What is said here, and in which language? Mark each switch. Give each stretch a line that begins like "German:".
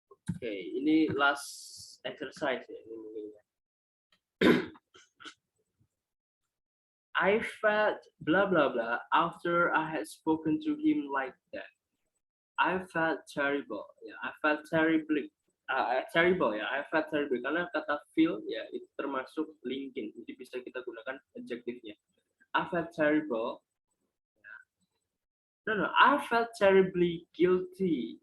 Indonesian: Oke, ini
English: last exercise
Indonesian: ya ini mungkin ya.
English: I felt blah blah blah after I had spoken to him like that. I felt terrible. Ya, I felt terribly. Terrible ya. I felt terrible
Indonesian: karena kata feel ya itu termasuk linking. Jadi bisa kita gunakan adjektifnya.
English: I felt terrible. No, I felt terribly guilty.